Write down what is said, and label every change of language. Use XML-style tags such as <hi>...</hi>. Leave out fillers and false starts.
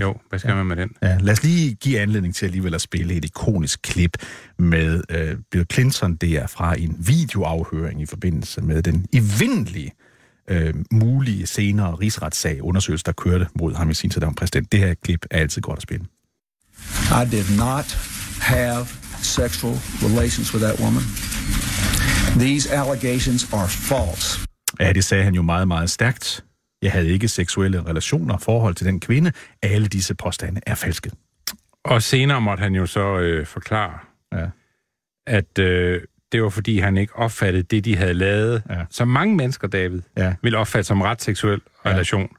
<da>Jo, hvad skal man med den? Ja, lad os lige give anledning til alligevel at spille et ikonisk klip med Bill Clinton. Det er fra en videoafhøring i forbindelse med den evindelige mulige senere rigsretssag undersøgelse, der kørte mod ham i sin tid, da han var præsident. Det her klip er altid godt at spille.</da> <en>I did not have sexual relations with that woman. These allegations are false.</en> <da>Ja, det sagde han jo meget, meget stærkt. Jeg havde ikke seksuelle relationer i forhold til den kvinde. Alle disse påstande er falske. Og senere måtte han jo så forklare, at det var fordi, han ikke opfattede det, de havde lavet. Ja. Så mange mennesker, David, ville opfatte som ret seksuel relation.</da>